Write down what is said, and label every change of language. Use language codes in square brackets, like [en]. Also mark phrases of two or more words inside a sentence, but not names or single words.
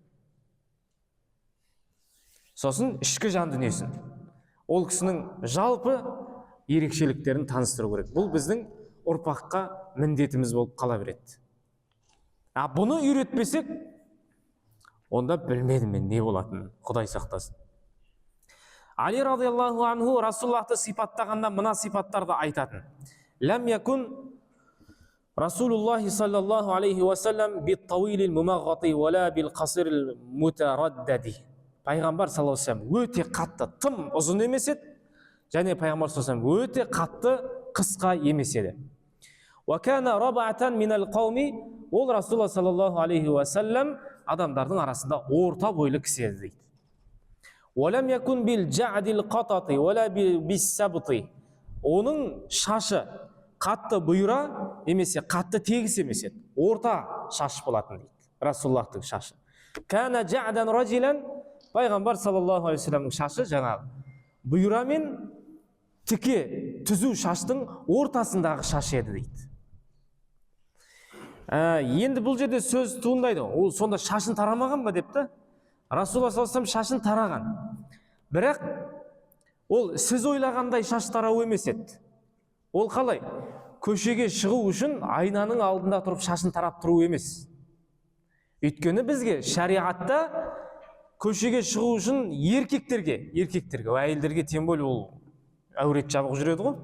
[kk] Сосын ішкі жан дүниесін, ол кісінің жалпы ерекшеліктерін таныстыру керек. Бұл біздің ұрпаққа міндетіміз болып қала береді. Бұны үйретпесек, онда білмедім мен не болатынын, Құдай сақтасын. Али [ar] رضي الله عنه [kk] Расулуллахты сипаттағанда мына сипаттарды айтатын. [ar] لم يكن رسول الله صلى الله عليه وسلم بالطويل الممغط ولا بالقصير المتردد. [kk] Пайғамбар [ar] صلى الله عليه وسلم [kk] өте қатты, тым ұзын емес еді, және пайғамбар [ar] صلى الله عليه وسلم [kk] өте қатты, қысқа емес еді. [ar] وكان ربعة من القوم, [kk] ол Расулуллах [ar] صلى الله عليه وسلم [kk] адамдардың арасында орта бойлы кісі еді дейді. [ar] ولم يكن بالجعد القطط ولا بالسبط. [kk] Оның шашы қатты бұйра немесе қатты тегіс емес еді, орта шаш болатын дейді Расулуллахтың шашы. [ar] كان جعدا رجلا, [kk] пайғамбар [ar] صلى الله عليه وسلم [kk] шашы жаңағы бұйра мен тіке түзу шаштың ортасындағы шаш еді дейді. Енді бұл жерде сөз туындайды, ол сонда шашын тарамаған ба деп та? Расулуллах [ar] صلى الله عليه وسلم [kk] шашын тараған. Бірақ Ол сіз ойлағандай шаш тарау емес еді. Ол қалай? Көшеге шығу үшін айнаның алдында тұрып шашын тарап тұру емес. Өйткені бізге шариғатта көшеге шығу үшін еркектерге, әйелдерге [ru] тем более [kk] ол әурет жабық жүреді ғой.